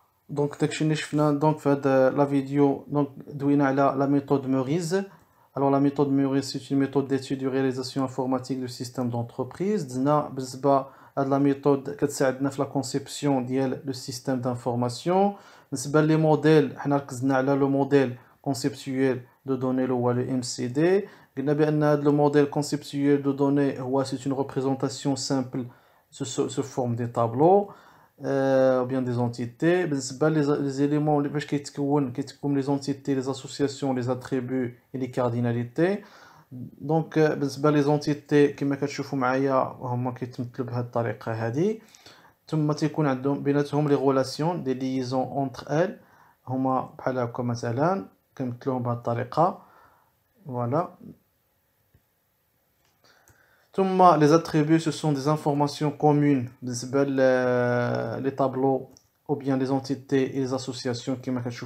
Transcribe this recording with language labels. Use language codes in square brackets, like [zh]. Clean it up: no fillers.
[ar] دونك داكشي اللي شفنا دونك في هاد لا فيديو دونك دوينا على لا ميثود موريز. [fr] Alors la méthode Muriz, c'est une méthode d'étude de réalisation informatique du système d'entreprise. [ar] دزنا بالنسبة هاد [fr] la méthode [ar] كتساعدنا في [fr] la conception ديال le système d'information. [ar] بالنسبة لي موديل حنا ركزنا على لو موديل [fr] conceptuel de données [ar] اللي هو [fr] le MCD. [ar] قلنا بأن هاد [fr] le modèle conceptuel de données هو c'est une représentation simple sous forme des tableaux. Ou bien des entités. Les éléments qui comme les entités, les associations, les attributs et les cardinalités. Donc les entités [ar] كما كتشوفوا معايا هما كيتمثلوا بهذه الطريقه هذه. ثم تيكون عندهم بيناتهم [fr] les relations des liaisons entre elles [ar] هما بحال هكا مثلا كنمثلوهم بهذه الطريقه. [fr] Voilà. Les attributs, ce sont des informations communes, les tableaux ou bien les entités et les associations qui m'ont.